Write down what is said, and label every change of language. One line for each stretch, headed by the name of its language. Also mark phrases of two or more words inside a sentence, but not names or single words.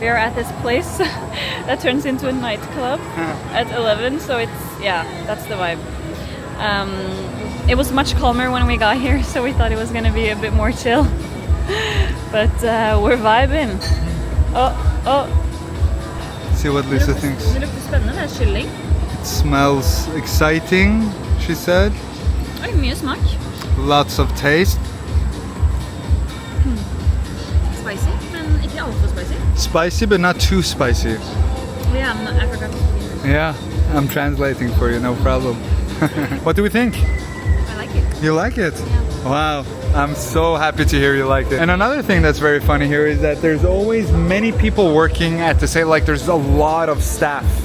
English: We are at this place that turns into a nightclub at 11, so it's, yeah, that's the vibe. It was much calmer when we got here, so we thought it was gonna be a bit more chill. But we're vibing. Oh. See what Lisa thinks.
Norwegian: Det lukter spennende, det er kylling.
English: It smells exciting, she said.
Norwegian: Oi, mye smak.
English: Lots of taste.
Norwegian: Spicy, men ikke altfor spicy.
English: Spicy, but not too spicy. Yeah, I forgot to speak. Yeah, I'm translating for you, no problem. What do we think? I like it. You like it? Yeah. Wow, I'm so happy to hear you like it. And another thing that's very funny here is that there's always many people working at the same, like there's a lot of staff.